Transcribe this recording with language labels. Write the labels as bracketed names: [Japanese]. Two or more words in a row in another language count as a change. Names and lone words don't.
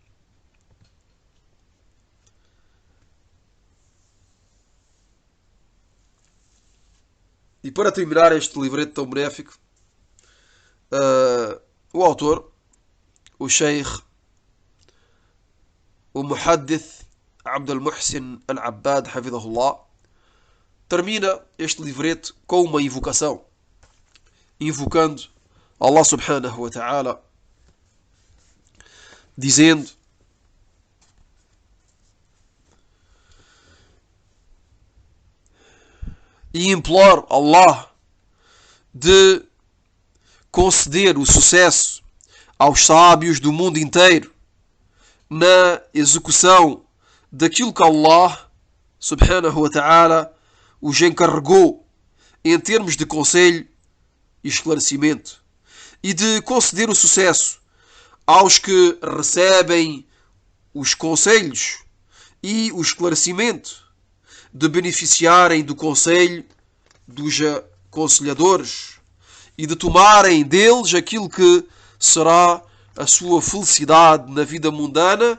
[Portuguese] o autor, o Sheikh, o Muhaddith Abdul Muhsin Al-Abbad, Hafidhahullah, termina este livreto com uma invocação, invocando Allah [Arabic] سبحانه وتعالى, [Portuguese] dizendo: e imploro Allah de conceder o sucesso aos sábios do mundo inteiro na execução daquilo que Allah [Arabic] سبحانه وتعالى [Portuguese] os encarregou em termos de conselho e esclarecimento, e de conceder o sucesso aos que recebem os conselhos e o esclarecimento, de beneficiarem do conselho dos aconselhadores e de tomarem deles aquilo que será a sua felicidade na vida mundana